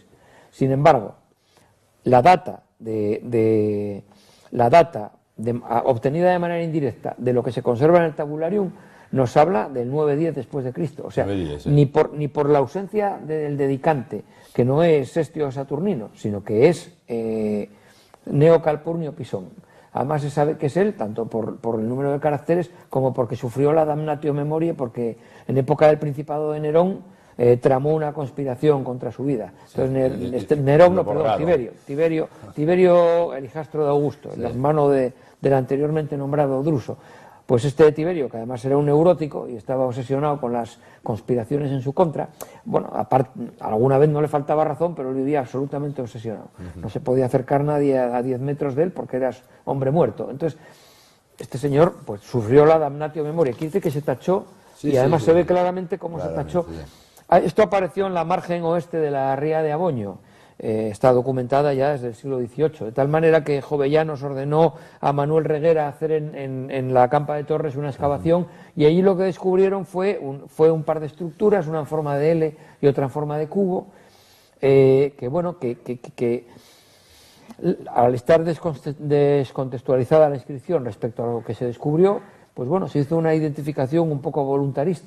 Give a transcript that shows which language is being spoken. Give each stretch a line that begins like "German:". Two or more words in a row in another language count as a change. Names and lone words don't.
Spanish: Sin embargo, la data obtenida de manera indirecta de lo que se conserva en el tabularium nos habla del 910 después de Cristo, o sea, 910, sí, ni por la ausencia del dedicante, que no es Sestio Saturnino, sino que es Gneo Calpurnio Pisón. Además se sabe que es él, tanto por el número de caracteres como porque sufrió la
Latin: damnatio memoriae,
Spanish: porque en época del Principado de Nerón tramó una conspiración contra su vida. Entonces Tiberio, el hijastro de Augusto, sí, el hermano del anteriormente nombrado Druso. Pues este Tiberio, que además era un neurótico y estaba obsesionado con las conspiraciones en su contra, bueno, aparte, alguna vez no le faltaba razón, pero él vivía absolutamente obsesionado. No se podía acercar nadie a 10 metros de él porque eras hombre muerto. Entonces, este señor pues sufrió la
Latin: damnatio memoriae,
Spanish: quiere decir que se tachó, sí, y además se ve claramente cómo se tachó. Sí. Esto apareció en la margen oeste de la ría de Aboño. Está documentada ya desde el siglo XVIII, de tal manera que Jovellanos ordenó a Manuel Reguera hacer en la Campa de Torres una excavación, y allí lo que descubrieron fue un par de estructuras, una en forma de L y otra en forma de cubo, que al estar descontextualizada la inscripción respecto a lo que se descubrió, pues bueno, se hizo una identificación un poco voluntarista.